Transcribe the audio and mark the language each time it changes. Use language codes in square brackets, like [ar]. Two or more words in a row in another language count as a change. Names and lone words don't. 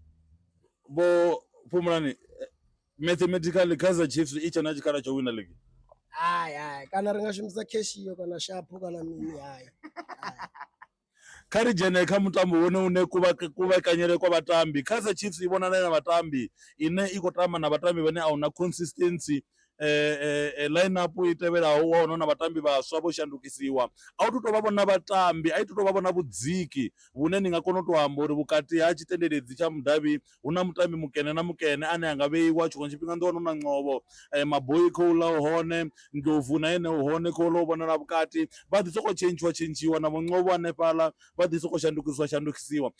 [ve] Vho Phumulani mathematically Kaizer Chiefs i tshe na tshikhala tsho wina league? Hai kana ri nga shumisa cash iyo kana shapo kana mini hai. Kha ri dzhene kha mutambo wone une kuvhekanyele kwa vhatambi. Kaizer Chiefs i vhonala na vhatambi ine i khou tamba na vhatambi vhane a huna consistency. Line up i tevhelaho wa wana na vhatambi vhaswa vho shandukisiwa a u tu tou vha vhona vhatambi a i tu tou vha vhona vhudziki vhune ni nga kona u tou amba uri vhukati ha tshitendeledzi tsha mudavhi hu na mutambi mukene na mukene ane a nga vheiwa tshiṅwe tshifhinga ndi wana hu na ṅovho maboyi khou ḽa hone ndlovu na ene hone khou ḽa u vhonala vhukati vha ḓi sokou tshentshiwa na vhuṅovho hanefhaḽa vha ḓi sokou shandukisiwa.